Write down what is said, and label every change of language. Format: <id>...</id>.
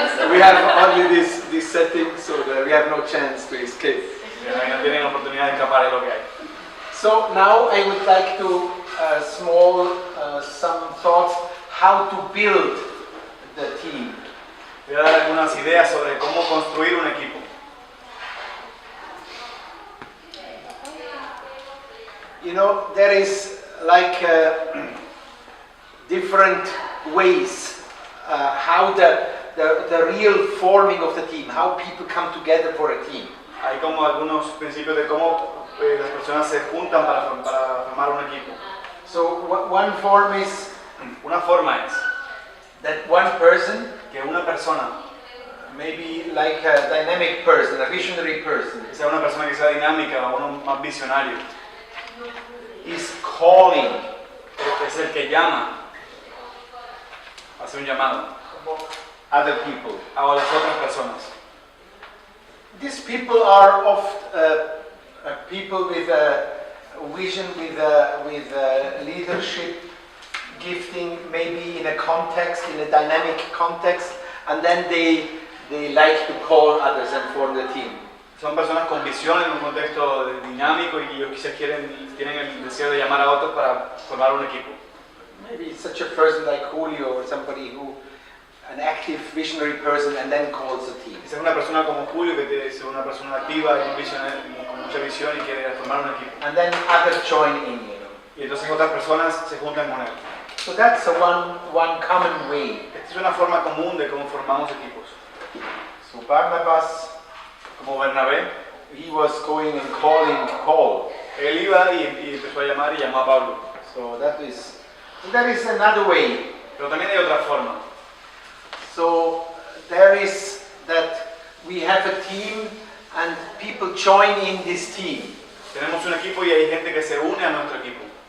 <en>We have only this setting, so that we have no chance to escape.</en> <es>No tienen oportunidad de escapar de lo que hay.</es> <en>So now I would like to some thoughts how to build the team.</en> <es>Voy a dar algunas ideas sobre cómo construir un equipo.</es> <en>You know, there is like different ways how the real forming of the team, how people come together for a team.</en> <es>Hay como algunos principios de cómo las personas se juntan para formar un equipo.</es> <en>So one form is</en> <es>una forma es</es> <en>that one person,</en> <es>que una persona,</es> <en>maybe like a dynamic person, a visionary person,</en> <es>que sea una persona que sea dinámica o uno más visionario,</es> <en>is calling,</en> <es>es el que llama, hace un llamado</es> <en>other people,</en> <es>a las otras personas.</es> <en>These people are often people with a vision, with leadership, gifting, maybe in a context, in a dynamic context, and then they like to call others and form the team.</en> <es>Son personas con visión en un contexto dinámico y ellos quizás tienen el deseo de llamar a otros para formar un equipo.</es> <en>Maybe such a person like Julio or somebody an active visionary person and then calls a team.</en> <es>Quizás una persona como Julio que es una persona activa y con mucha visión y quiere formar un equipo.</es> <en>And then others join in, you know.</en> <es>Y entonces otras personas se juntan con él.</es> <en>So that's one common way.</en> <es>Esta es una forma común de cómo formamos equipos.</es> <en>So Barnabas,</en> <es>como Bernabé,</es> <en>he was going and calling Paul.</en> <es>Él iba y empezó a llamar y llamó a Pablo.</es> <en>So that is another way.</en> <es>Pero también hay otra forma.</es> <en>So there is that we have a team and people join in this team.</en> <es>Tenemos un equipo y hay gente que se une a nuestro equipo.</es>